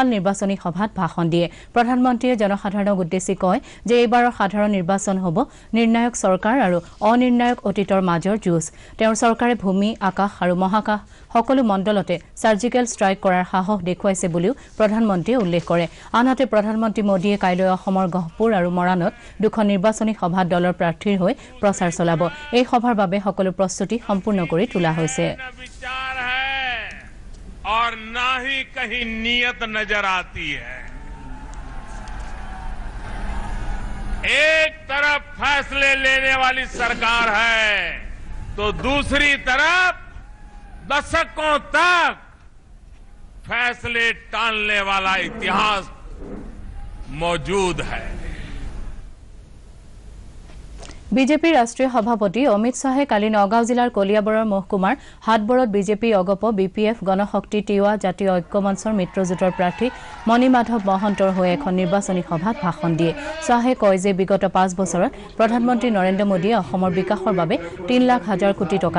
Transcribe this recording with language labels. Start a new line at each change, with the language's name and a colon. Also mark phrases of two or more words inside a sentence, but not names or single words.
Assamese: নিৰ্বাচনী সভাত ভাষণ দিয়ে প্ৰধানমন্ত্ৰীয়ে জনসাধাৰণক উদ্দেশ্যি কয় যে এইবাৰৰ সাধাৰণ নিৰ্বাচন হ'ব নিৰ্ণায়ক চৰকাৰ আৰু অনিৰ্ণায়ক অতীতৰ মাজৰ যুঁজ তেওঁৰ চৰকাৰে ভূমি আকাশ আৰু মহাকাশ সকলো মণ্ডলতে
English: surgical strike
Assamese: কৰাৰ সাহস দেখুৱাইছে বুলিও প্ৰধানমন্ত্ৰীয়ে উল্লেখ কৰে আনহাতে প্ৰধানমন্ত্ৰী মোদীয়ে কাইলৈ অসমৰ গহপুৰ আৰু মৰাণত দুখন নিৰ্বাচনী সভাত দলৰ প্ৰাৰ্থীৰ হৈ প্ৰচাৰ চলাব এই সভাৰ বাবে সকলো প্ৰস্তুতি সম্পূৰ্ণ কৰি তোলা হৈছে
Hindi: और ना ही कहीं नियत नजर आती है एक तरफ फैसले लेने वाली सरकार है तो दूसरी तरफ दशकों तक फैसले टालने वाला इतिहास मौजूद है
Assamese: বিজেপিৰ ৰাষ্ট্ৰীয় সভাপতি অমিত শাহে কালি নগাঁও জিলাৰ কলিয়াবৰৰ মহকুমাৰ হাটবৰত বিজেপি অগপ বিপিএফ গণশক্তি তিৱা জাতীয় ঐক্যমঞ্চৰ মিত্ৰজোঁটৰ প্ৰাৰ্থী মণিমাধৱ মহন্তৰ হৈ এখন নিৰ্বাচনী সভাত ভাষণ দিয়ে শাহে কয় যে বিগত 5 বছৰত প্ৰধানমন্ত্ৰী নৰেন্দ্ৰ মোদীয়ে অসমৰ বিকাশৰ বাবে 3,00,000 কোটি টকা